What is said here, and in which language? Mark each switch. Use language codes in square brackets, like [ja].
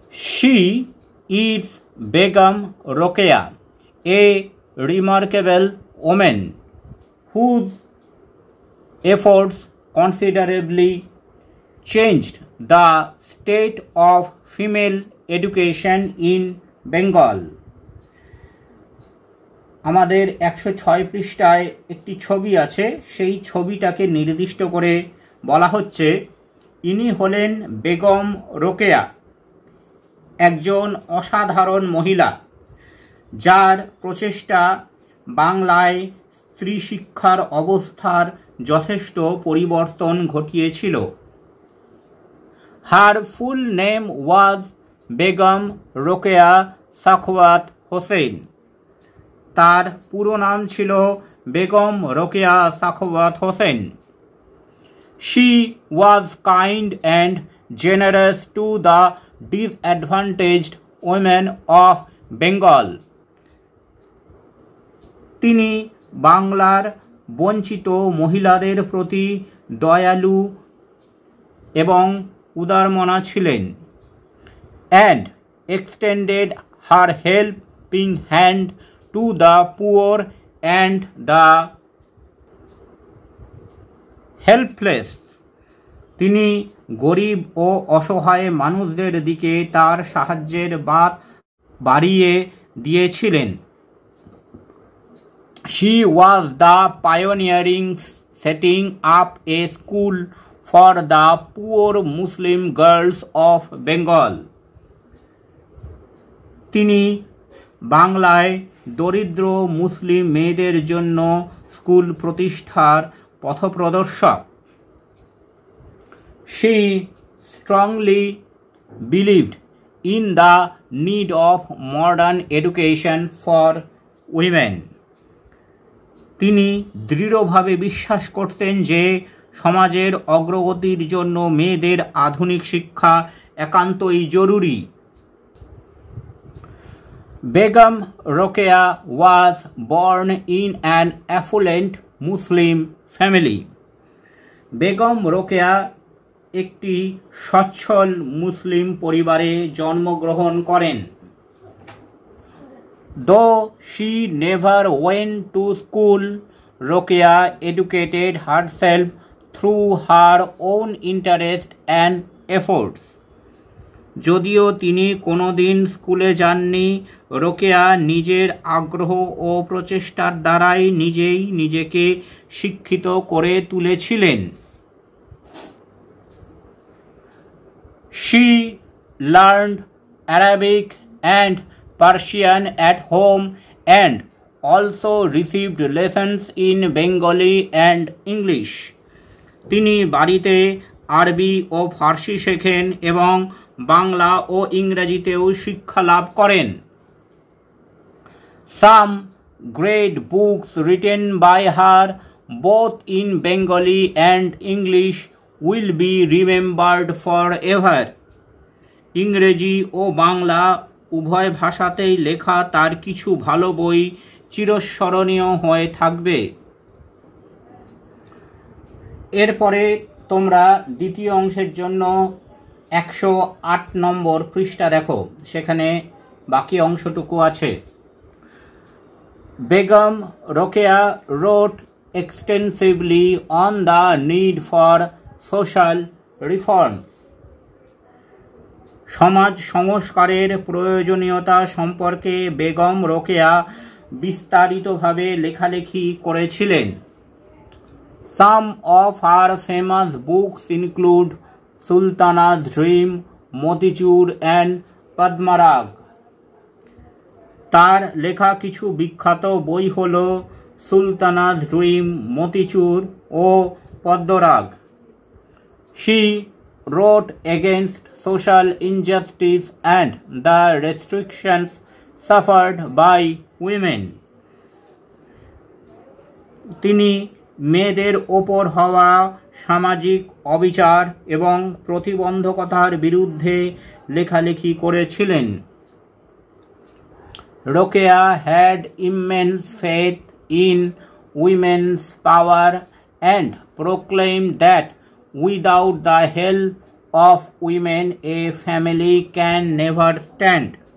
[en] She is Begum Rokeya, a remarkable woman whose efforts considerably changed the state of female education in Bengal. [bn] আমাদের 106 পৃষ্ঠায় একটি ছবি আছে, সেই ছবিটাকে নির্দিষ্ট করে বলা হচ্ছে, ইনি হলেন বেগম রোকেয়া, একজন অসাধারণ মহিলা যার প্রচেষ্টা বাংলায় স্ত্রী শিক্ষার অবস্থার যথেষ্ট পরিবর্তন ঘটিয়েছিল। [en] Her full name was Begum Rokeya Sakhawat Hossain. [bn] তার পুরো নাম ছিল Begum Rokeya Sakhawat Hossain. [en] She was kind and generous to the disadvantaged women of Bengal. [bn] তিনি বাংলার বঞ্চিত মহিলাদের প্রতি দয়ালু এবং উদারমনা ছিলেন। [en] And extended her helping hand to the poor and the helpless. [bn] তিনি গরিব ও অসহায় মানুষদের দিকে তার সাহায্যের বাত বাড়িয়ে দিয়েছিলেন। [en] She was the pioneering setting up a school for the poor Muslim girls of Bengal. [bn] তিনি বাংলায় দরিদ্র মুসলিম মেয়েদের জন্য স্কুল প্রতিষ্ঠার পথপ্রদর্শক। [en] She strongly believed in the need of modern education for women. [bn] তিনি দৃঢ়ভাবে বিশ্বাস করতেন যে সমাজের অগ্রগতির জন্য মেয়েদের আধুনিক শিক্ষা একান্তই জরুরি। [en] Begum Rokeya was born in an affluent Muslim family. [bn] Begum Rokeya একটি সচ্ছল মুসলিম পরিবারে জন্মগ্রহণ করেন। [en] Though she never went to school, Rokeya educated herself through her own interest and efforts. [bn] যদিও তিনি কোনোদিন স্কুলে যাননি, রোকেয়া নিজের আগ্রহ ও প্রচেষ্টার দ্বারাই নিজেই নিজেকে শিক্ষিত করে তুলেছিলেন। [en] She learned Arabic and Persian at home and also received lessons in Bengali and English. [bn] তিনি বাড়িতে আরবি ও ফার্সি শেখেন এবং বাংলা ও ইংরেজিতেও শিক্ষা লাভ করেন। [en] Some great books written by her both in Bengali and English will be remembered forever. [bn] ইংরেজি ও বাংলা উভয় ভাষাতেই লেখা তার কিছু ভালো বই চিরস্মরণীয় হয়ে থাকবে। এরপরে তোমরা দ্বিতীয় অংশের জন্য 108 নম্বর পৃষ্ঠা দেখো, সেখানে বাকি অংশটুকু আছে। [en] Begum Rokeya wrote extensively on the need for social reforms. [bn] সমাজ সংস্কারের প্রয়োজনীয়তা সম্পর্কে বেগম রোকেয়া বিস্তারিতভাবে লেখালেখি করেছিলেন। [en] Some of her famous books include Sultana's Dream, Motichur and Padmarag. [bn] তার লেখা কিছু বিখ্যাত বই হল Sultana's dream, motichoor O Padmarag. [en] She wrote against social injustice and the restrictions suffered by women. [bn] তিনি মেয়েদের ওপর হওয়া সামাজিক অবিচার এবং প্রতিবন্ধকতার বিরুদ্ধে লেখালেখি করেছিলেন। [en] Rokeya had immense faith in women's power and proclaimed that without the help of women a family can never stand.